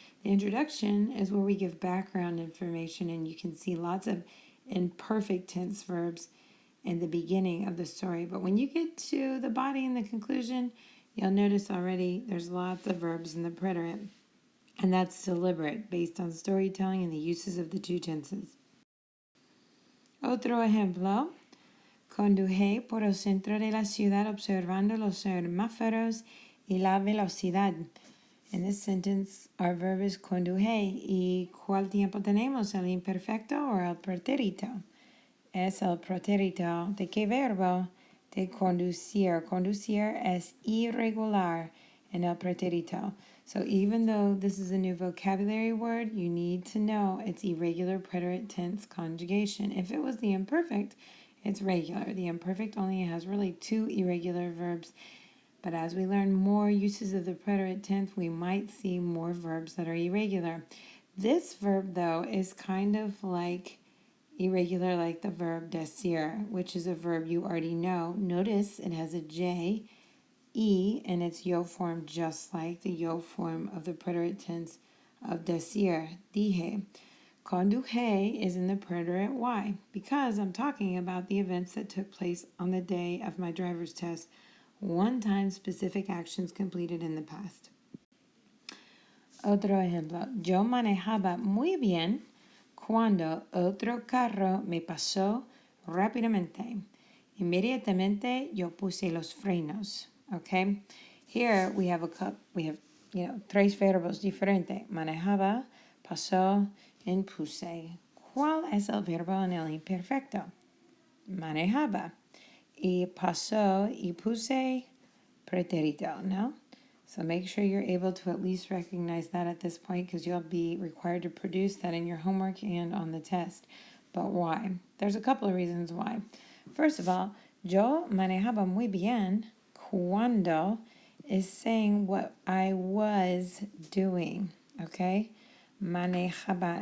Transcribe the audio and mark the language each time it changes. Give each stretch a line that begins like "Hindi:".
English: The introduction is where we give background information, and you can see lots of imperfect tense verbs in the beginning of the story. But when you get to the body and the conclusion, you'll notice already there's lots of verbs in the preterite. And that's deliberate, based on storytelling and the uses of the two tenses.
Spanish: Otro ejemplo. Conduje por el centro de la ciudad observando los semáforos y la velocidad.
English: In this sentence, our verb is conduje.
Spanish: ¿Y cuál tiempo tenemos? ¿El imperfecto o el pretérito? Es el pretérito. ¿De qué verbo? De conducir. Conducir es irregular in el pretérito.
English: So even though this is a new vocabulary word, you need to know it's irregular preterite tense conjugation. If it was the imperfect, it's regular. The imperfect only has really 2 irregular verbs. But as we learn more uses of the preterite tense, we might see more verbs that are irregular. This verb, though, is kind of like irregular like the verb decir, which is a verb you already know. Notice it has a J, E, and its yo form just like the yo form of the preterite tense of decir, dije. Conduje is in the preterite Y because I'm talking about the events that took place on the day of my driver's test, one time specific actions completed in the past.
Spanish: Otro ejemplo. Yo manejaba muy bien cuando otro carro me pasó rápidamente. Inmediatamente yo puse los frenos. Okay?
English: Here we have
Spanish: tres verbos diferentes. Manejaba, pasó, and puse. ¿Cuál es el verbo en el imperfecto? Manejaba. Y pasó y puse pretérito, ¿no?
English: So make sure you're able to at least recognize that at this point because you'll be required to produce that in your homework and on the test. But why? There's a couple of reasons why. First of all,
Spanish: yo manejaba muy bien cuando
English: is saying what I was doing, okay? Manejaba.